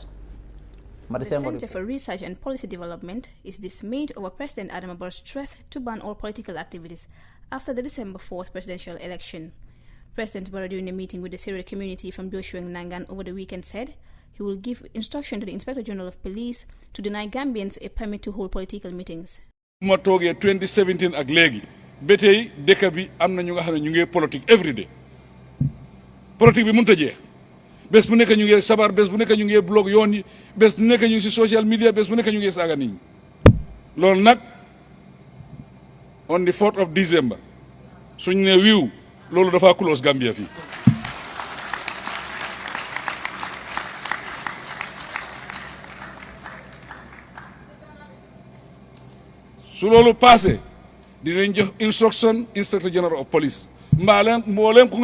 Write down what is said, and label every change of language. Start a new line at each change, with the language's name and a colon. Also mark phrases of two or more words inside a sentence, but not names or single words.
English: The Center for Research and Policy Development is dismayed over President Adama Barrow's threat to ban all political activities after the December 4th presidential election. President Barrow, during a meeting with the Sere community from Doshueng Nangan over the weekend, said he will give instruction to the Inspector General of Police to deny Gambians a permit to hold political meetings.
Wolof: ma toogee 2017 ak léegi ba tey dëkk bi am na ñu nga xam ne ñu ngi politique
English: every day
Wolof: politique bi mënut a jeex bés bu nekk ñu ngi sabar bés bu nekk ñu ngi blog yoon yi bés bu nekk ñu ngi si
English: social media
Wolof: bés bu nekk ñu ngi saaga nit ñi loolu nag
English: on the 4th of December
Wolof: suñ ne wiiw loolu dafa close Gambia fii su loolu passé dinañ jox instruction
English: Inspector General of Police
Wolof: mbooleem ku nga